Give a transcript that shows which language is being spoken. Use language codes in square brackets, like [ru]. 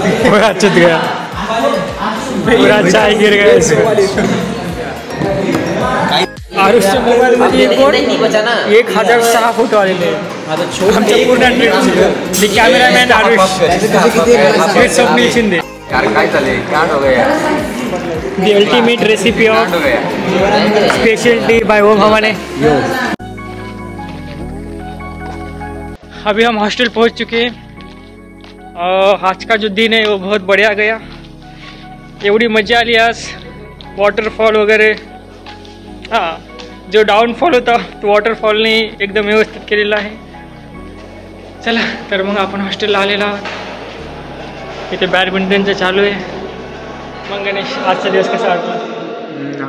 [hi] पूरा चुत गया. पूरा चाय गिर गया इसमें. [mr] आरुषच्या मोबाईलमध्ये 1006 फोटो आलेले आहेत आमच्या पूर्ण ट्रिपचे. [en] The cameraman Aarush, Swapnil Shinde. The ultimate recipe of special tea by Om Hamane. [hi] अभी हम हॉस्टल पहुंच चुके हैं. आज का जो दिन है वो बहुत बढ़िया गया. [mr] एवढी मजा आली आज. वॉटरफॉल वगैरे. हां जो डाऊनफॉल होता तो वॉटरफॉलने एकदम व्यवस्थित केलेला आहे. चला तर मग आपण हॉस्टेलला आलेलो आहोत. इथे बॅडमिंटनचं चालू आहे. मग गणेश आजचा दिवस कसा वाटला?